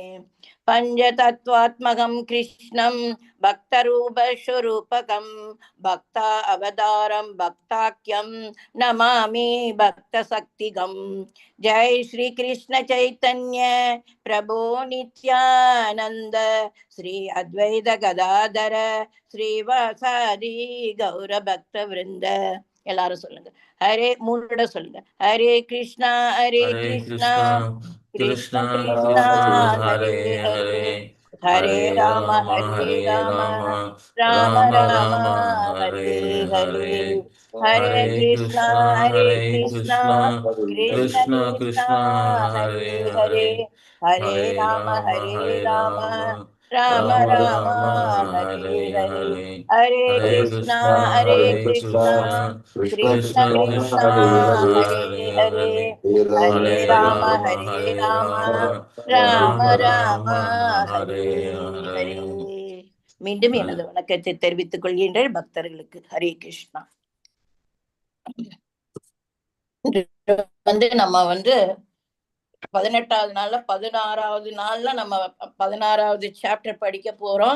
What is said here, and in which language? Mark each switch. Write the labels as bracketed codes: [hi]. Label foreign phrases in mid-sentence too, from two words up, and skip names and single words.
[sa] पंचतत्वात्मकं कृष्णं भक्तरूपस्वरूपकं भक्ता अवतारं भक्ताख्यं नमामि भक्तशक्तिगं. जय श्री कृष्ण चैतन्य प्रभु नित्यानंद श्री अद्वैत गदाधर श्रीवासादि गौर भक्त वृंद. [ta] எல்லாரும் சொல்லுங்க. ஹரே மூணு சொல்லுங்க. [sa] हरे कृष्ण हरे कृष्ण கிருஷ்ணா கிருஷ்ண கிருஷ்ணா கிருஷ்ணா ஹரே ஹரே ஹரே हरे हरे राम हरे राम राम राम हरे हरे, हरे कृष्ण कृष्ण கிருஷ்ண கிருஷ்ணா கிருஷ்ண ஹரே ஹரே ஹரே, ஹரே, ஹரே ஹரே ராம ராம ஹரே ஹரே ராம ராம ராம ராம ராம ராம ஹரே ஹரே ஹரே, ஹரே, ஹரே ஹரே கிருஷ்ணா கிருஷ்ண கிருஷ்ணா கிருஷ்ணா கிருஷ்ண கிருஷ்ண கிருஷ்ண கிருஷ்ணா கிருஷ்ண ஹரே ஹரே ஹரே, ஹரே, ஹரே ஹரே ராம ராம ஹரே ஹரே ராம ராம ராம ராம ராம ராம ஹரே ஹரே ஹரே. ஹரே. [ta] மீண்டும் எனது வணக்கத்தை தெரிவித்துக் கொள்கின்றேன் பக்தர்களுக்கு. [sa] हरे कृष्ण. [ta] நம்ம 18வது நாள்ல 16வது நாள்ல நம்ம 16வது சாப்டர் படிக்க போறோம்.